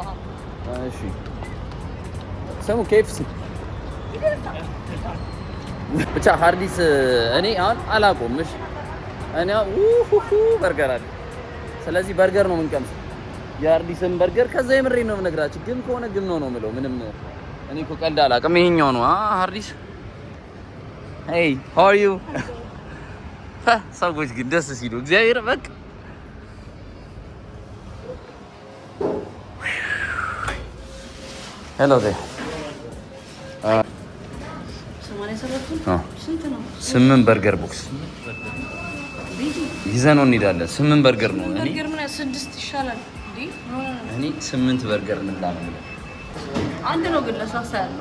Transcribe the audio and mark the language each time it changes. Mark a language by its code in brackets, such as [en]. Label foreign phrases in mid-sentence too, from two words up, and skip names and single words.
[am] እሺ ሰሙ KFC ብቻ ሃርዲስ እኔ አሁን አላውቀውም። እሺ እኔ በርገር አለ ስለዚህ በርገር ነው የምንቀምሰው የአርዲስን በርገር ከዛ የምሬን ነው የምነግራችሁ ግን ከሆነ ግን ነው የምለው ምንም እኔ እኮ ቀልድ አላውቅም ይሄኛው ነው አርዲስ [en] hey how are you [am] ሰዎች ግን ደስ ሲሉ እግዚአብሔር በቃ [en] hello there [am] ስምንት በርገር ቦክስ ይዘነው እንሄዳለን። 8 በርገር ነው። በርገር ምን 6 ይሻላል እንዴ? እኔ 8 በርገር እንብላ ነው። አንድ ነው ግን ለሳሳ ያለው